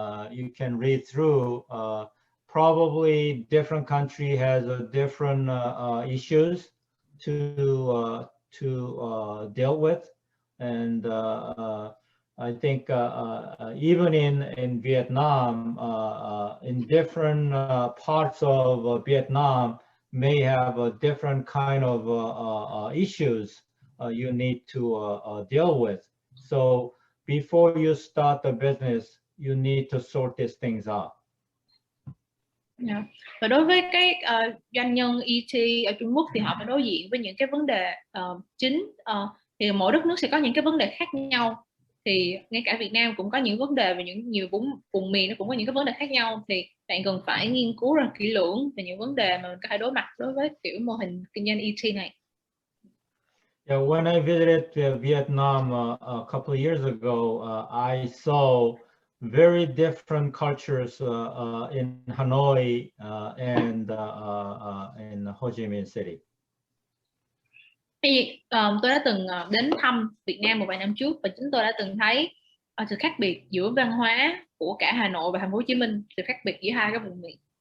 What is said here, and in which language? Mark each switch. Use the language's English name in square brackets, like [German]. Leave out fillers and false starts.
[English] You can read through. Probably different country has different issues to deal with, and I think even in Vietnam, in different parts of Vietnam may have a different kind of issues you need to deal with. So before you start the business, you need to sort these things out. Yeah. [Vietnamese] Và đối với cái doanh nhân ET ở Trung Quốc thì họ phải đối diện với những cái vấn đề chính, thì mỗi đất nước sẽ có những cái vấn đề khác nhau. Thì ngay cả Việt Nam cũng có những vấn đề về nhiều vùng miền, nó cũng có những cái vấn đề khác nhau, thì bạn cần phải nghiên cứu rất kỹ lưỡng về những vấn đề mà mình có thể đối mặt đối với kiểu mô hình kinh doanh ET này. [English] Yeah, when I visited Vietnam a couple of years ago, I saw very different cultures in Hanoi and in Ho Chi Minh City. [Vietnamese] Tôi đã từng đến thăm Việt Nam một vài năm trước và chính tôi đã từng thấy sự khác biệt giữa văn hóa của cả Hà Nội và Thành phố Hồ Chí Minh, sự khác biệt giữa hai cái vùng miền.